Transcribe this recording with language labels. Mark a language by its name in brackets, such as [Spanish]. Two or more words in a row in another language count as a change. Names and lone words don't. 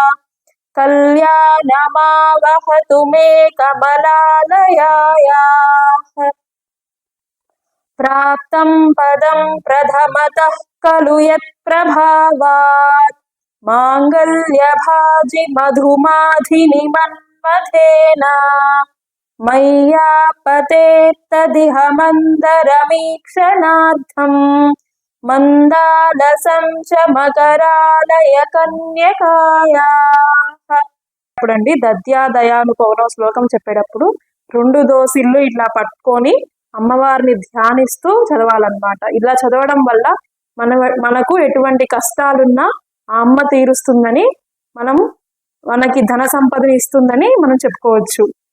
[Sanskrit] कल्याणमावहतु मे कमलालयायाः प्राप्तं पदं प्रथमतः खलु यत्प्रभावात् माङ्गल्यभाजि मधुमाधिनिमन्मथेन मय्यापतेत्तदिह मन्दरमीक्षणार्थम् మందాలసం చ మకరాలయ కన్యకాయాః. [Telugu] ఇప్పుడండి దద్యాదయాను పౌరం శ్లోకం చెప్పేటప్పుడు 2 దోసిళ్ళు ఇట్లా పట్టుకొని అమ్మవారిని ధ్యానిస్తూ చదవాలన్నమాట. ఇలా చదవడం వల్ల మనకు ఎటువంటి కష్టాలున్నా ఆ అమ్మ తీరుస్తుందని, మనకి ధన సంపదని ఇస్తుందని మనం చెప్పుకోవచ్చు.